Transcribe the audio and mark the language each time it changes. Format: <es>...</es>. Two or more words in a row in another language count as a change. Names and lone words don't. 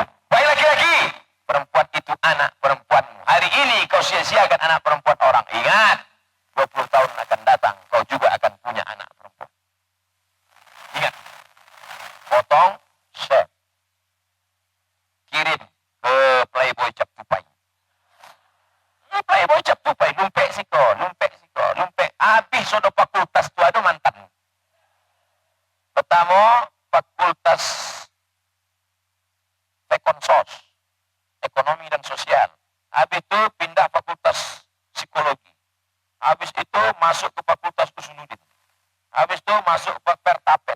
<id>Wahai laki-laki, perempuan itu anak perempuanmu. Hari ini kau sia-siakan anak perempuan orang. Ingat, 20 tahun akan datang, kau juga akan punya anak perempuan. Ingat, potong, share, kirim ke Playboy Cap Tupai.</id> <min>Playboy Cap Tupai, lumpek siko, lumpek siko, lumpek.</min> <id>Habis sudah fakultas tu ada mantan. Pertama, fakultas Ekonsos, ekonomi dan sosial. Habis itu pindah fakultas psikologi. Habis itu masuk ke fakultas Usuludin. Habis itu masuk ke Pertapet.</id>